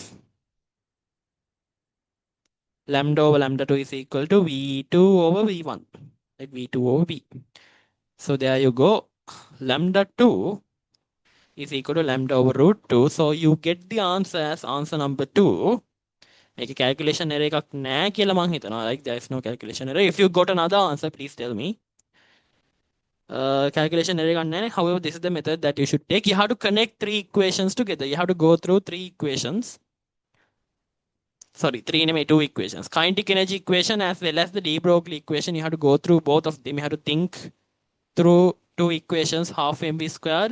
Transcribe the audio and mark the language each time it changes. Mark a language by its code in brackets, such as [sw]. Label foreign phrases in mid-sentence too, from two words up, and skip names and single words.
[en] Lambda over lambda 2 is equal to V2 over V1. Like V2 over V. So there you go. Lambda 2 is equal to lambda over root 2. So you get the answer as answer number 2. Make a calculation error [si] එකක් නැහැ කියලා මං හිතනවා. [en] Like there is no calculation error. If you got another answer, please tell me. Calculation error [si] එකක් නැහැ. [en] However, this is the method that you should take. You have to connect 3 equations together. You have to go through 3 equations. Sorry, 2 equations. Kinetic energy equation as well as the de Broglie equation. You have to go through both of them. You have to think through 2 equations, half mv squared.